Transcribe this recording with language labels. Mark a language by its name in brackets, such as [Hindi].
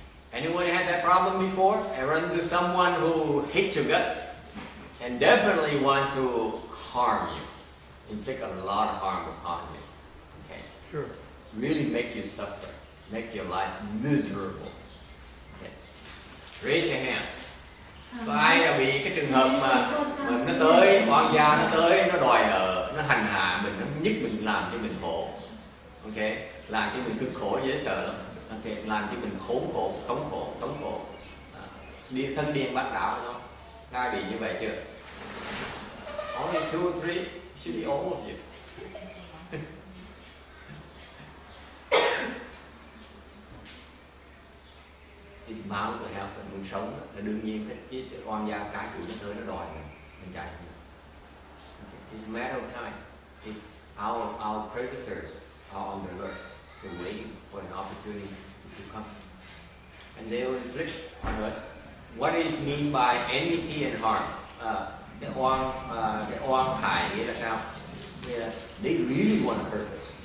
[English] Anyone had that problem before? I run into someone who hates your guts and definitely want to harm you, inflict a lot of harm upon you. Okay. Sure. Really make you suffer, make your life miserable. Okay. Raise your hand. [Vietnamese] Có ai là bị cái trường hợp mà nó tới, oan gia nó tới, nó đòi nợ, nó hành hạ mình, nó nhức mình, làm cho mình khổ. Ok, làm cho mình cực khổ dễ sợ lắm. Ok, làm cho mình khốn khổ, thống khổ. Đi thân điên bắt đảo nó. Ai bị như vậy chưa? [English] Only 2 or 3, should be all of you. It's bound to happen. [Vietnamese] Mình sống là đương nhiên cái oan gia cái chủ nó tới nó đòi mình chạy. [English] Okay. It's a matter of time. Our creditors are on the alert. They're waiting for an opportunity to come, and they will inflict on us what is meant by enmity and harm. [Vietnamese] Cái oan hại nghĩa là sao? Nghĩa là [English] they really want to hurt us.